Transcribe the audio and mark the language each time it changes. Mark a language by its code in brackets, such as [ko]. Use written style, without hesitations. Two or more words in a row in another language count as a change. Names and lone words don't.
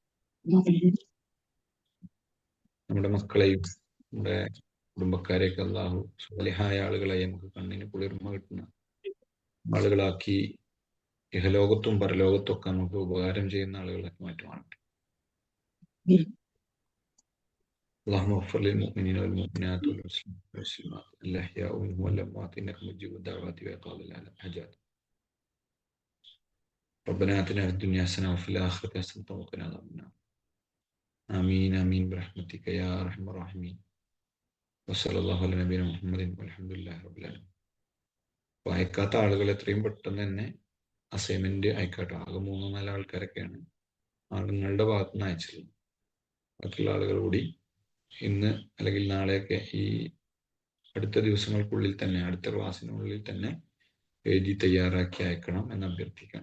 [ml] നമ്മുടെ മക്കളെയും നമ്മുടെ കുടുംബക്കാരെയൊക്കെ അല്ലാഹു സ്വാലിഹായ ആളുകളായി നമുക്ക് കണ്ണിന് കുളിർമ കിട്ടുന്ന ആളുകളാക്കി ഇഹലോകത്തും പരലോകത്തും ഒക്കെ നമുക്ക് ഉപകാരം ചെയ്യുന്ന ആളുകളാക്കി മാറ്റുവാനാകട്ടെ. [ar] اللهم اغفر للمؤمنين والمؤمنات والمسلمين والمسلمات الأحياء منهم والأموات إنك مجيب الدعوات وإقام الحاجات. ربنا آتنا في الدنيا حسنة وفي الآخرة حسنة وقنا عذاب النار آمين آمين برحمتك يا أرحم الراحمين وصلى الله على نبينا محمد والحمد لله رب العالمين. [ml] അയക്കാത്ത ആളുകൾ എത്രയും പെട്ടെന്ന് തന്നെ അസൈൻമെന്റ് അയക്കാട്ടോ. ആകെ 3-4 ആൾക്കാരൊക്കെയാണ് നിങ്ങളുടെ ഭാഗത്തു നിന്ന് അയച്ചിട്ടുള്ളത്. ബാക്കിയുള്ള ആളുകൾ കൂടി ഇന്ന് അല്ലെങ്കിൽ നാളെയൊക്കെ ഈ അടുത്ത ദിവസങ്ങൾക്കുള്ളിൽ തന്നെ, അടുത്ത ക്ലാസ്സിനുള്ളിൽ തന്നെ എഴുതി തയ്യാറാക്കി അയക്കണം എന്ന് അഭ്യർത്ഥിക്കുകയാണ്.